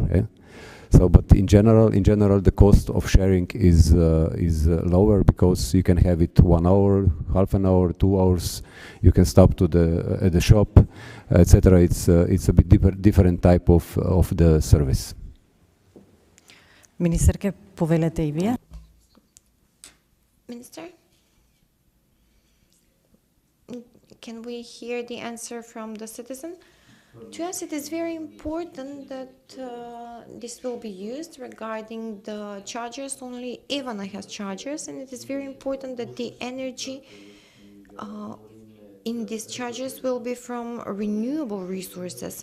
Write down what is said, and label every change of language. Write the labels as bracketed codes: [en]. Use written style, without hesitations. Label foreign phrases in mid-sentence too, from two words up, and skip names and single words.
[en] Yeah? So, but in general, the cost of sharing is lower, because you can have it 1 hour, half an hour, 2 hours. You can stop to at the shop, etc. It's a bit different type of the service. [mk] Министерке, повелете и вие. [en] Minister, can we hear the answer from the citizen? To us, it is very important that this will be used regarding the chargers. Only Ivana has chargers, and it is very important that the energy in these chargers will be from renewable resources.